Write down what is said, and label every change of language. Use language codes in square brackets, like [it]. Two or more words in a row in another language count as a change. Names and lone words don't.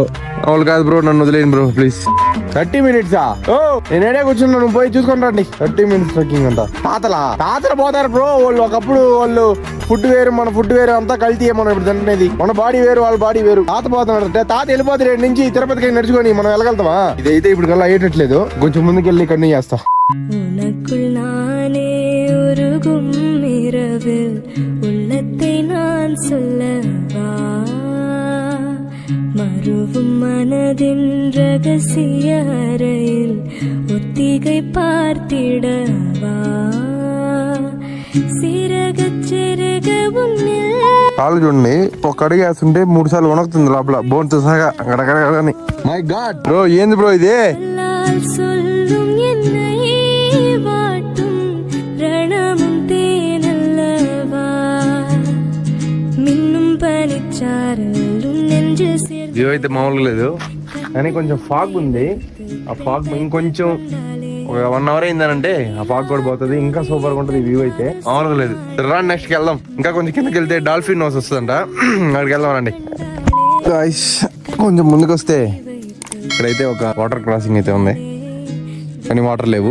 [te] వాళ్ళు కాదు బ్రో, నన్ను వదిలేను బ్రో ప్లీజ్. 30 minutes ఓ నేను ఏడే కూర్చున్నా, నువ్వు పోయి చూసుకుంటాండి. 30 minutes ట్రెక్కింగ్ అంట. తాతలు పోతారు బ్రో వాళ్ళు. ఒకప్పుడు వాళ్ళు ఫుడ్ వేరు మన ఫుడ్ వేరు, అంతా కల్తీ. మనం ఇప్పుడు తింటున్నది మన బాడీ వేరు వాళ్ళ బాడీ వేరు. తాత పోతున్నాడు, తాత వెళ్ళిపోతే 2 నుంచి తిరుపతికి నడుచుకొని మనం వెళ్ళగలుగుతామా? ఇదైతే ఇప్పుడు కల్లా అయ్యేటట్లేదు. కొంచెం ముందుకెళ్ళి కంటిన్యూ చేస్తా. [ta] மறுவும் மனதின் ரகசிய அறையில் ஒத்திகை பார்த்திடவா சிறகச் சிறக உன்னில். [te] కాళ్ళు చూడండి, ఒక అడుగు వేస్తుంటే 3 సార్లు వణుకుతుంది లోపల బోన్తో సహా. అక్కడక్కడని [en] my god [te] బ్రో ఏంది బ్రో ఇది? [ta] சொல்லும் என்னை வாட்டும் ரணமும் தேனல்லவா மின்னும் பனிச்சாரலும் நெஞ்சு [te] వ్యూ అయితే మామూలుగా లేదు, కానీ కొంచెం ఫాగ్ ఉంది. ఆ ఫాగ్ ఇంకొంచెం ఒక 1 hour అయిందనంటే ఆ ఫాగ్ కూడా పోతుంది. ఇంకా సూపర్ గా ఉంటుంది వ్యూ అయితే, మామూలుగా లేదు. రాండి నెక్స్ట్ కి వెళ్దాం. ఇంకా కొంచెం కిందకి వెళ్తే డాల్ఫిన్ హౌస్ వస్తుందంట, అక్కడికి వెళ్దాం రండి. కొంచెం ముందుకు వస్తే ఇక్కడైతే ఒక [en] water crossing [te] అయితే ఉంది, కానీ వాటర్ లేవు.